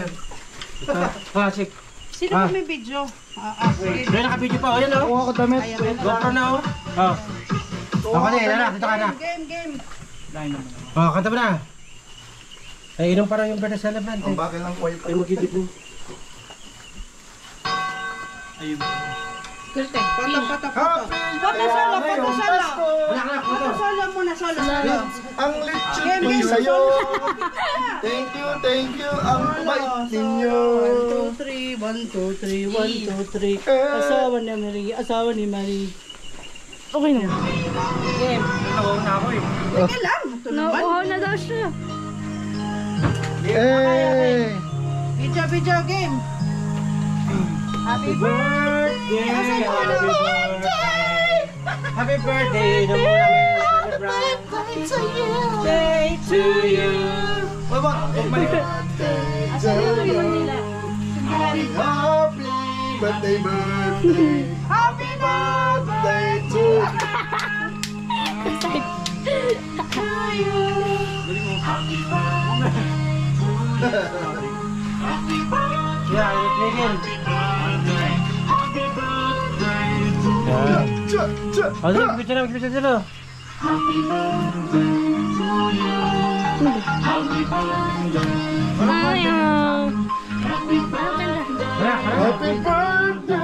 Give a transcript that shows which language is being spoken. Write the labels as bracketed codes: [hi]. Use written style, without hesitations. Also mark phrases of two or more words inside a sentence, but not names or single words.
[tl] Classic. Sino ba may video? Sige. May naka-video pa. O yan o. Kuha ko damit. GoPro na o. Ako na yun. Dito ka na. Game. Kanta mo na. Ay, inom parang yung [en] birthday celebrant. [tl] Ang bakal lang ko Ay, magigit mo. [en] Foto solo. Foto solo [tl] muna, solo. Ang lechon ko sa'yo. [en] Thank you. [tl] Ang bait ninyo. 1, 2, 3. Asawa ni Marie. Okay na. Game. Teka lang. Ito naman. Nauuhaw na daw siya. Hey! [en] Video game. Happy birthday. Happy birthday! Happy birthday! [tl] Inom mo namin. [en] Day to you. Wait, what? Happy birthday. Happy Birthday to Yeah, Miguel. [tl] Oh, sige, picture sila. Ayaw. [en] Happy birthday.